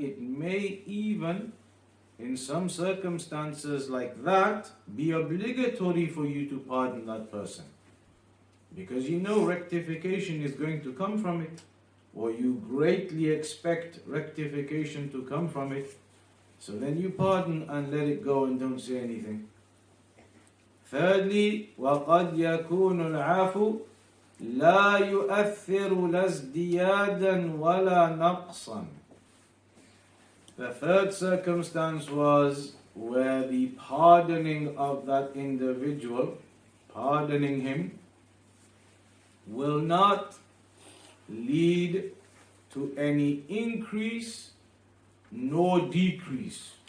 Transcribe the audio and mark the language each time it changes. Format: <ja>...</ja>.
<en>It may even, in some circumstances like that, be obligatory for you to pardon that person. Because you know rectification is going to come from it. or you greatly expect rectification to come from it, so then you pardon and let it go and don't say anything. Thirdly,</en> <ar>وَقَدْ يَكُونُ الْعَفُو لَا يُؤَثِّرُ لَا ازْدِيَادًا وَلَا نَقْصًا.</ar> <en>The third circumstance was where the pardoning of that individual, pardoning him, will not lead to any increase nor decrease.</en>